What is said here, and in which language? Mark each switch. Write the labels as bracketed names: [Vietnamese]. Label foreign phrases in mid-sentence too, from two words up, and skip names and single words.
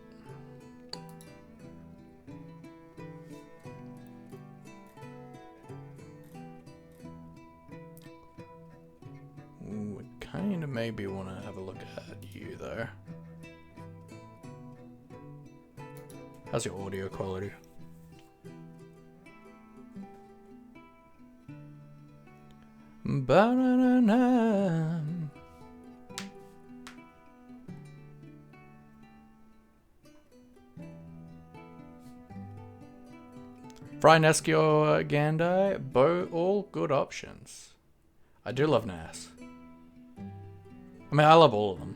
[English] Ooh, I kind of maybe want to have a look at you though. How's your audio quality? Ba-na-na-na. Fry Nesky or Gandai, both all good options. I do love Nas. I mean, I love all of them.